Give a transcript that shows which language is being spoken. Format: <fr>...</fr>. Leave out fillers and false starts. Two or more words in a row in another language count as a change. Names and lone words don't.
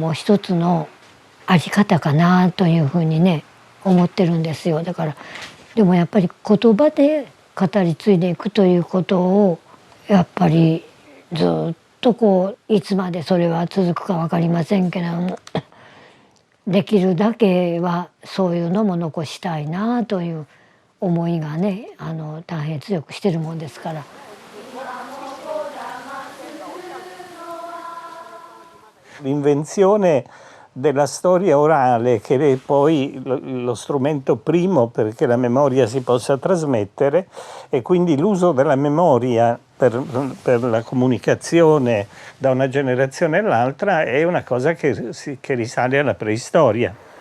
<ja>も一つのあり方かなというふうにね思ってるんですよ。だからでもやっぱり言葉で語り継いでいくということをやっぱりずっとこういつまでそれは続くか分かりませんけれども、できるだけはそういうのも残したいなという思いがね、大変強くしてるもんですから。</ja> <it>L'invenzione della storia orale, che è poi lo strumento primo perché la memoria si possa trasmettere, e quindi l'uso della memoria per la comunicazione da una generazione all'altra è una cosa che risale alla preistoria.</it>